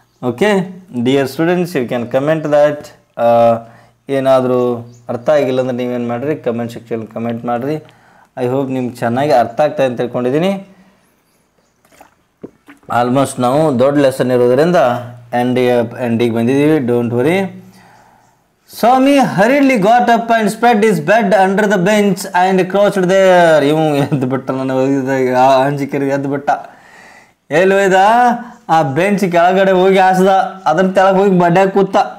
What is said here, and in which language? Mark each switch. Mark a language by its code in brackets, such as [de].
[en] Okay dear students, you can comment that. [kn] ಏನಾದರೂ ಅರ್ಥ ಆಗಿಲ್ಲ ಅಂದ್ರೆ ನೀವೇನು ಮಾಡಿರಿ, ಕಮೆಂಟ್ ಸೆಕ್ಷನ್ ಕಮೆಂಟ್ ಮಾಡಿರಿ. [en] I hope [kn] ನಿಮ್ಗೆ ಚೆನ್ನಾಗಿ ಅರ್ಥ ಆಗ್ತಾಯಿದೆ ಅಂತ ತಿಳ್ಕೊಂಡಿದ್ದೀನಿ. ಆಲ್ಮೋಸ್ಟ್ ನಾವು ದೊಡ್ಡ ಲೆಸನ್ ಇರೋದರಿಂದ ಎಂಡಿಗೆ ಬಂದಿದ್ದೀವಿ. [en] Don't worry. Swami hurriedly got up and spread his bed under the bench and crouched there. [kn] ಇವು ಎದ್ದು ಬಿಟ್ಟ, ನಾನು ಅಂಜಿಕೆರಿ ಎದ್ದು ಬಿಟ್ಟ. ಎಲ್ಲಿ ಹೋಯ್ದ? ಆ ಬೆಂಚ್ ಕೆಳಗಡೆ ಹೋಗಿ ಹಾಸ್ದ, ಅದ್ರ ತೆಳಗೆ ಹೋಗಿ ಬಡ್ಯಾಗ ಕೂತ.